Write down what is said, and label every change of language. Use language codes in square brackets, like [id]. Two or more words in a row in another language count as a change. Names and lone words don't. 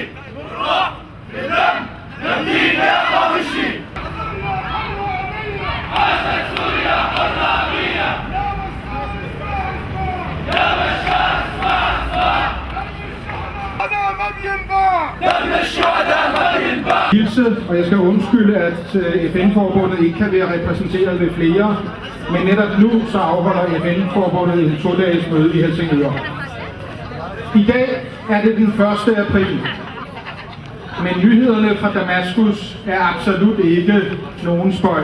[ar] بالروح بالدم نفديك يا قامشلي. عاشت سوريا حرامية. يا بشار اسمع. دم الشهداء دم الشهداء ما ينباع. [da] Og jeg skal undskylde, at FN-forbundet ikke kan være repræsenteret ved flere, men netop nu så afholder FN-forbundet en 2-dages møde i Helsingør. I dag er det den 1. april, men nyhederne fra Damaskus er absolut ikke nogen spøg.